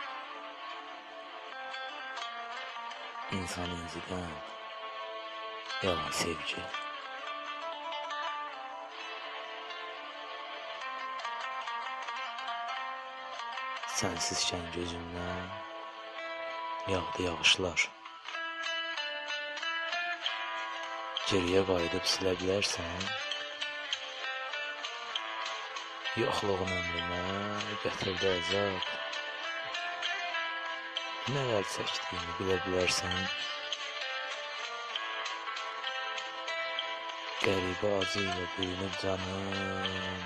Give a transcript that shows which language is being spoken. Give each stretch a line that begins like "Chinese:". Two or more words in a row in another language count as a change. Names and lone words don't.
Turkish: İnsan inciden, yalan sevgi. Sensizken gözümden yağdı yağışlar.
Azerbaijani: Geriye qayıdıb silə bilərsən, yoxluğun ömrümə gətirdi əzab. Nələr çəkdiyimi bilə bilərsən, qəribə acı ilə bürünüb canım.